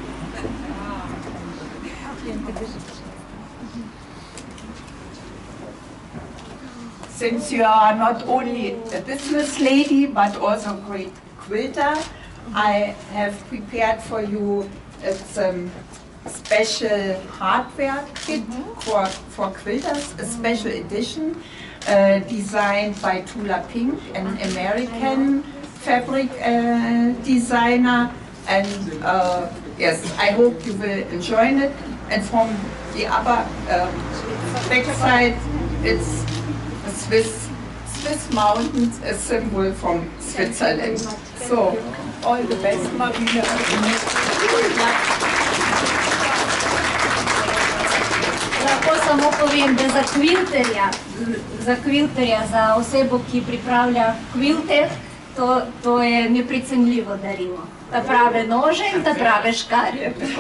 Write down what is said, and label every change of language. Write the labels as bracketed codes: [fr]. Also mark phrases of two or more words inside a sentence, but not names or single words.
[en] Since you are not only a business lady but also a great quilter, I have prepared for you a special hardware kit for quilters, a special edition designed by Tula Pink, an American fabric designer. And yes, I hope you will enjoy it. And from the other back side, it's a Swiss mountains, a symbol from Switzerland. So, all the best, Marina. [sl] Lahko samo povem, da za kvilterja, za osebo, ki pripravlja kvilte, to je neprecenljivo darilo. Ta prave nože in ta prave škarje.